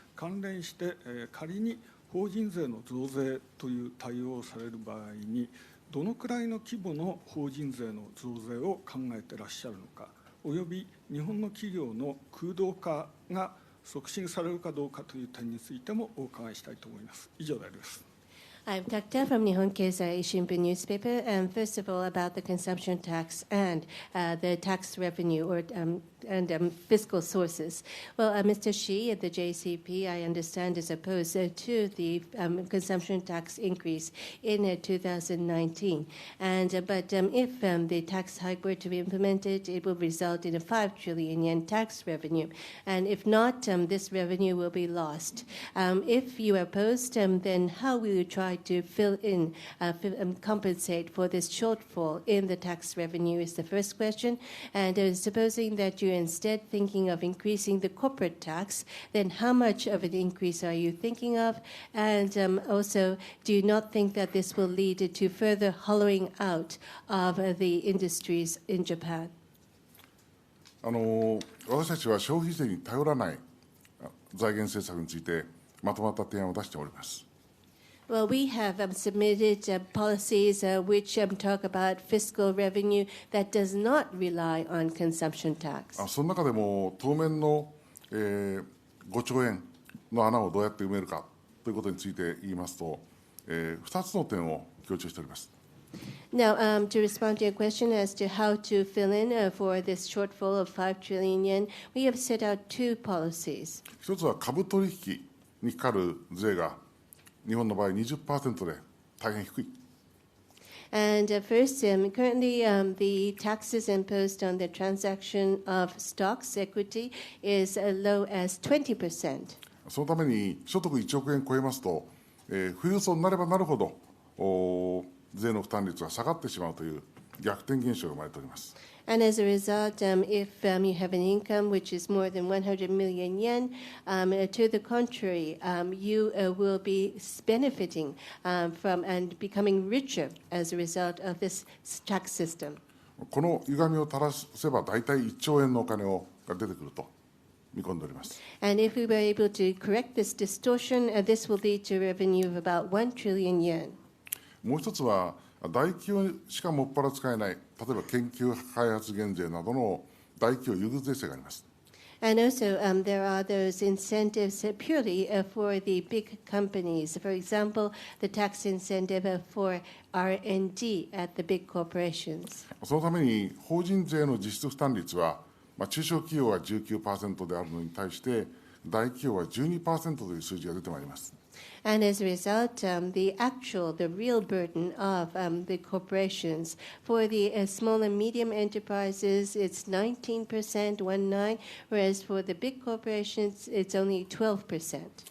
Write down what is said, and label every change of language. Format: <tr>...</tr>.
<ja>関連して、仮に法人税の増税という対応をされる場合に、どのくらいの規模の法人税の増税を考えていらっしゃるのか、および日本の企業の空洞化が促進されるかどうかという点についてもお伺いしたいと思います。以上であります。</ja> <en>I'm Takta from Nihon Keizai Shimbun newspaper. And first of all, about the consumption tax and the tax revenue and fiscal sources. Well, Mr. Shi at the JCP, I understand, is opposed to the consumption tax increase in 2019. But if the tax hike were to be implemented, it will result in a 5 trillion yen tax revenue. And if not, this revenue will be lost. If you are opposed, then how will you try to fill in, compensate for this shortfall in the tax revenue is the first question. And supposing that you're instead thinking of increasing the corporate tax, then how much of an increase are you thinking of? And also, do you not think that this will lead to further hollowing out of the industries in Japan?</en> <ja>私たちは消費税に頼らない財源政策についてまとまった提案を出しております。</ja> <en>Well, we have submitted policies which talk about fiscal revenue that does not rely on consumption tax.</en> <ja>その中でも当面の、5兆円の穴をどうやって埋めるかということについて言いますと、2つの点を強調しております。</ja> <en>Now, to respond to your question as to how to fill in for this shortfall of 5 trillion yen, we have set out two policies.</en> <ja>一つは株取引にかかる税が日本の場合 20% で大変低い。</ja> <en>And first, currently, the taxes imposed on the transaction of stocks, equity, is as low as 20%.</en> <ja>そのために所得1億円超えますと、富裕層になればなるほど税の負担率が下がってしまうという逆転現象が生まれております。</ja> <en>And as a result, if you have an income which is more than 100 million yen, to the contrary, you will be benefiting from and becoming richer as a result of this tax system.</en> <ja>この歪みを正せば大体1兆円のお金が出てくると見込んでおります。</ja> <en>And if we were able to correct this distortion, this will lead to revenue of about 1 trillion yen.</en> <ja>もう一つは大企業しかもっぱら使えない、例えば研究開発減税などの大企業優遇税制があります。</ja> <en>And also, there are those incentives purely for the big companies. For example, the tax incentive for R&D at the big corporations.</en> <ja>そのために法人税の実質負担率は、中小企業が 19% であるのに対して大企業は 12% という数字が出てまいります。</ja> <en>And as a result, the real burden of the corporations for the small and medium enterprises, it's 19%, 19, whereas for the big corporations, it's only 12%.</en>